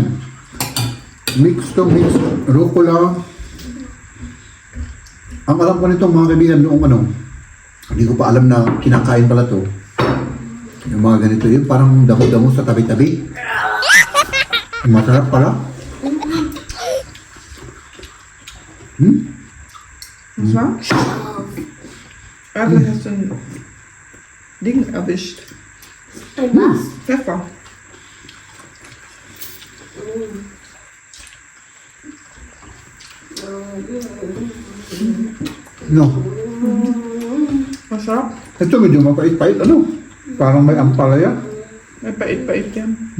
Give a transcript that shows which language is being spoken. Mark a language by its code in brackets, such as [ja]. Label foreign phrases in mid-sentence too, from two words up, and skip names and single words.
[en] Mix rucola. [tl] Ang alam ko nito mga kaibigan noong ano, hindi ko pa alam na kinakain pala to. Yung mga ganito yun, parang damo-damo sa tabi-tabi. Masarap pala. [de] Was? Also hast du ein Ding erwischt. Ein was? Pfeffer. [tl] No. Masarap. Ito medyo mapait-pait, ano? Parang may ampalaya. May pait-pait yan.